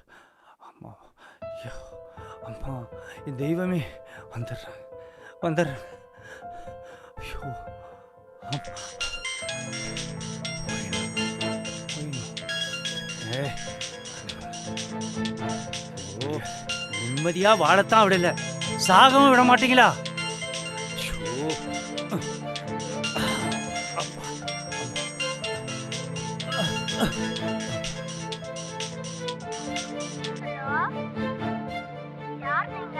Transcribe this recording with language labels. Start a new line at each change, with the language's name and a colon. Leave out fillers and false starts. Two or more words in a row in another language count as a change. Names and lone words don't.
Telugu: అమ్మా అయ్యో అమ్మా ఈ దైవమే వందర్రా వందర్. అయ్యో అమ్మా.
Tamil: நிம்மதியா வாழத்தான் விடல, சாகவும் விட மாட்டீங்களா? ஹலோ யார் நீங்க?